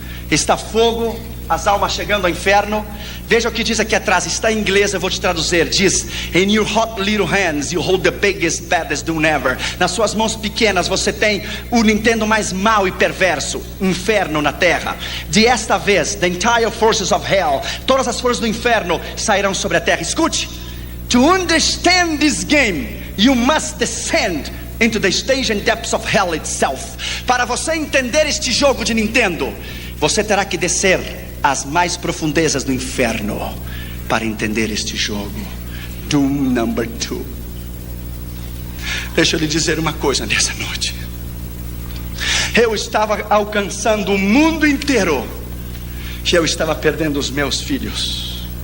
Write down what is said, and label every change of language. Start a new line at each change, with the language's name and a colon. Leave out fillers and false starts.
Portuguese: Está fogo, as almas chegando ao inferno. Veja o que diz aqui atrás, está em inglês, eu vou te traduzir.
English: Diz: In your hot little hands you hold the biggest, baddest Doom ever.
Portuguese: Nas suas mãos pequenas você tem o Nintendo mais mau e perverso, inferno na terra. De esta vez,
English: the entire forces of hell,
Portuguese: todas as forças do inferno sairão sobre a terra.
English: Escute: To understand this game, you must descend into the stage and depths of hell itself.
Portuguese: Para você entender este jogo de Nintendo, você terá que descer às mais profundezas do inferno para entender este jogo. Doom number 2. Deixa eu lhe dizer uma coisa nessa noite. Eu estava alcançando o mundo inteiro e eu estava perdendo os meus filhos.